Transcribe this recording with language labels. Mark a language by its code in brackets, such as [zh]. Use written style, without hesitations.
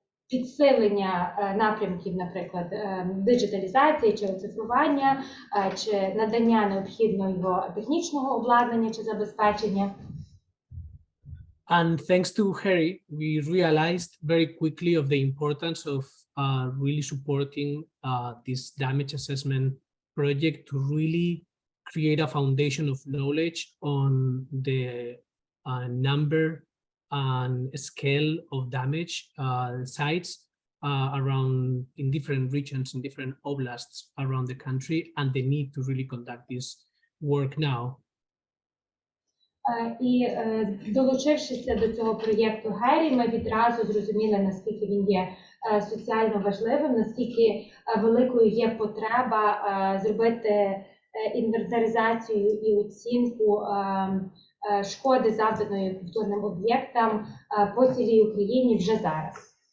[uk] підсилення напрямків, наприклад, диджиталізації чи оцифрування, чи надання необхідного технічного обладнання чи забезпечення. [en] And thanks to Harry, we realized very quickly of the importance of really supporting this damage assessment project to really create a foundation of knowledge on the number and scale of damage sites around in different regions, in different oblasts around the country, and the need to really conduct this work now. [uk] І долучившися до цього проєкту Гері, ми відразу зрозуміли, наскільки він є соціально важливим, наскільки великою є потреба зробити інвентаризацію і оцінку шкоди, завданої культурним об'єктам по цілій Україні вже зараз.